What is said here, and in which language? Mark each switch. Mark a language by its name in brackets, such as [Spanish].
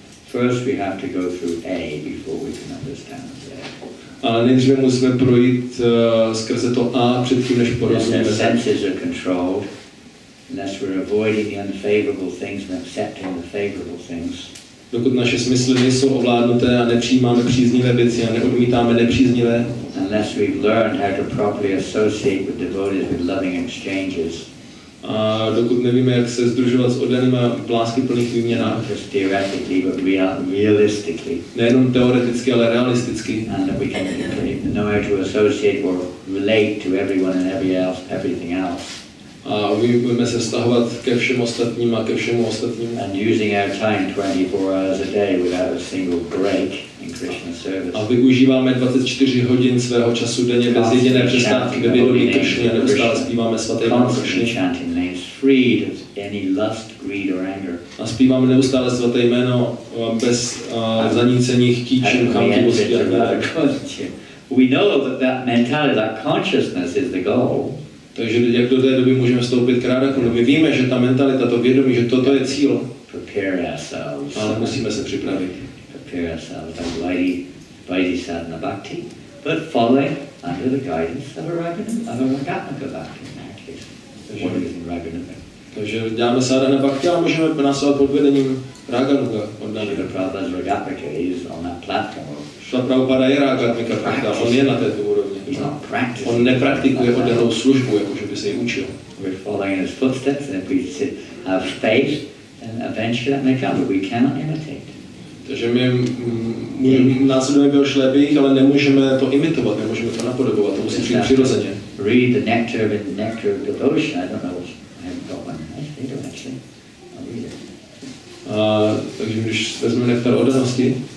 [English] First we have to go through A before we can understand Z. [Czech] Ale nejdříve musíme projít skrze to A předtím, než porozumíme. [English] Unless our senses are controlled, unless we're avoiding the unfavorable things and accepting the favorable things. [Czech] Dokud naše smysly nejsou ovládnuté a nepřijímáme příznivé věci a neodmítáme nepříznivé. [English] Unless we've learned how to properly associate with devotees with loving exchanges. [Czech] A dokud nevíme, jak se sdružovat s oddanými v láskyplných výměnách. [English] Just theoretically, but realistically. [Czech] Nejenom teoreticky, ale realisticky. [English] And that we can know how to associate or relate to everyone and everything else. [Czech] A budeme se vztahovat ke všem ostatním a ke všemu ostatnímu. [English] And using our time 24 hours a day without a single break in Krishna service. [Czech] A využíváme 24 hodin svého času denně bez jediné přestávky ve vědomí Krishny a neustále zpíváme svaté jméno Krishny. [English] Freed of any lust, greed or anger. [Czech] A zpíváme neustále svaté jméno bez zanícení chtíčů, chamtivosti a hněvu. [English] We know that mentality, that consciousness is the goal. [Czech] Takže jak do té doby můžeme vstoupit k Radhakundu? My víme, že ta mentalita, to vědomí, že toto je cíl. [English] Prepare ourselves. [Czech] Ale musíme se připravit. [English] Prepare ourselves like Vaidhi sadhana bhakti, but following under the guidance of a Ragatmika bhakti in that case. What is in Ragatmika? [Czech] Takže děláme sadhana bhakti a můžeme následovat pod vedením Raganuga. [English] The Prabhupada's Ragatmika is on that platform. [Czech] Šla Prabhupada je Ragatmika bhakti, on je na této úrovni. On nepraktikuje oddanou službu, jakože by se ji učil. [English] We're following his footsteps, and if we have faith, then eventually that may come, but we cannot imitate. [Czech] Takže my následujeme v jeho šlépích, ale nemůžeme to imitovat, nemůžeme to napodobovat, to musí přijít přirozeně. [English] Read the nectar of devotion. I don't know. I haven't got one. I don't actually. I'll read it. [Czech] Takže když vezmeme nektar oddanosti,